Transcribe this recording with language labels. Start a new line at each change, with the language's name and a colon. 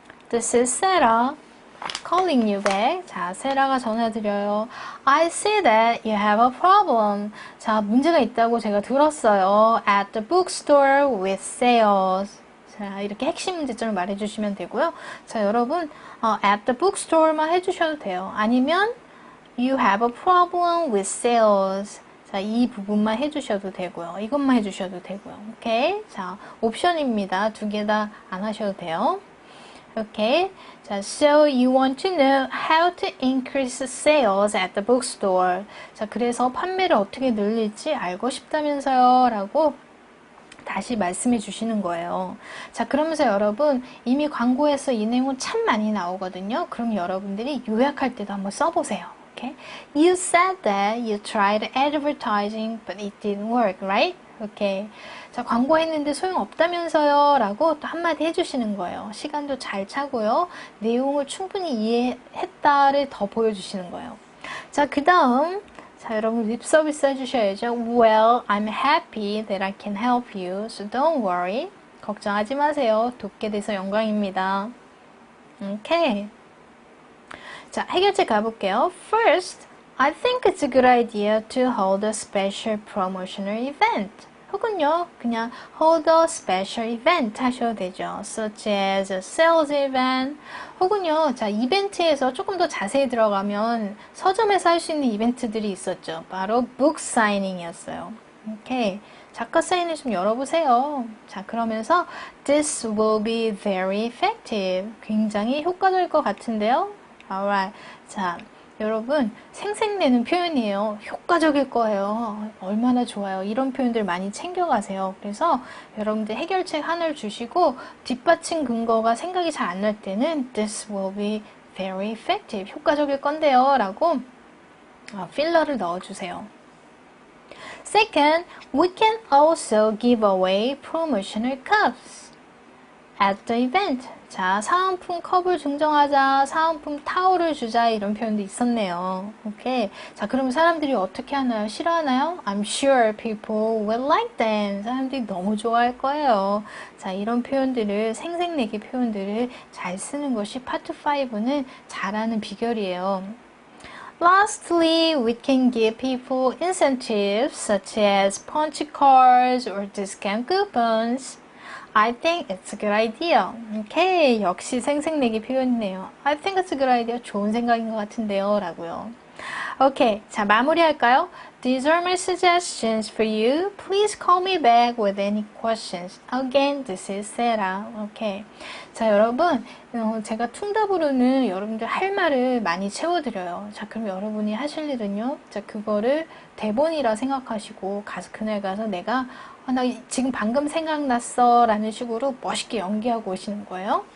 English: This is Sarah calling you back.
Korean: 자, 세라가 전화드려요.
English: I see that you have a problem.
Korean: 자, 문제가 있다고 제가 들었어요.
English: At the bookstore with sales.
Korean: 자, 이렇게 핵심 문제점을 말해주시면 되고요. 자, 여러분,
English: at the bookstore
Korean: 만 해주셔도 돼요. 아니면
English: you have a problem with sales.
Korean: 자, 이 부분만 해주셔도 되고요. 이것만 해주셔도 되고요. 오케이? 자, 옵션입니다. 두 개 다 안 하셔도 돼요. 오케이?
English: 자, so you want to know how to increase sales at the bookstore.
Korean: 자, 그래서 판매를 어떻게 늘릴지 알고 싶다면서요. 라고 다시 말씀해 주시는 거예요. 자, 그러면서 여러분 이미 광고에서 이 내용은 참 많이 나오거든요. 그럼 여러분들이 요약할 때도 한번 써보세요.
English: Okay? You said that you tried advertising, but it didn't work, right? Okay.
Korean: 자, 광고했는데 소용없다면서요? 라고 또 한마디 해주시는 거예요. 시간도 잘 차고요. 내용을 충분히 이해했다를 더 보여주시는 거예요. 자, 그 다음. 자, 여러분 립 서비스 해주셔야죠.
English: Well, I'm happy that I can help you, so don't worry.
Korean: 걱정하지 마세요. 돕게 돼서 영광입니다.
English: Okay.
Korean: 자, 해결책 가볼게요.
English: First, I think it's a good idea to hold a special promotional event.
Korean: 혹은요, 그냥
English: hold a special event
Korean: 하셔도 되죠.
English: Such as a sales event.
Korean: 혹은요, 자, 이벤트에서 조금 더 자세히 들어가면 서점에서 할 수 있는 이벤트들이 있었죠. 바로 book signing이었어요. 오케이. 작가 사인을 좀 열어보세요. 자, 그러면서
English: This will be very effective.
Korean: 굉장히 효과적일 것 같은데요.
English: Alright.
Korean: 자, 여러분 생색내는 표현이에요. 효과적일 거예요. 얼마나 좋아요. 이런 표현들 많이 챙겨가세요. 그래서 여러분들 해결책 하나를 주시고 뒷받침 근거가 생각이 잘 안 날 때는
English: This will be very effective.
Korean: 효과적일 건데요. 라고 필러를 넣어주세요.
English: Second, we can also give away promotional cups at the event.
Korean: 자, 사은품 컵을 증정하자, 사은품 타올을 주자 이런 표현도 있었네요. 오케이. 자, 그럼 사람들이 어떻게 하나요? 싫어하나요?
English: I'm sure people will like them.
Korean: 사람들이 너무 좋아할 거예요. 자, 이런 표현들을 생색내기 표현들을 잘 쓰는 것이 파트 5는 잘하는 비결이에요.
English: Lastly, we can give people incentives such as punch cards or discount coupons. I think it's a good idea.
Korean: 오케이, 역시 생색내기 표현이네요.
English: I think it's a good idea.
Korean: 좋은 생각인 것 같은데요. 라고요. 오케이, 자 마무리할까요?
English: These are my suggestions for you. Please call me back with any questions. Again, this is Sarah. 오케이.
Korean: 자 여러분, 제가 퉁답으로는 여러분들 할 말을 많이 채워드려요. 자 그럼 여러분이 하실 일은요. 자 그거를 대본이라 생각하시고 그날 가서 내가 나 지금 방금 생각났어 라는 식으로 멋있게 연기하고 오시는 거예요.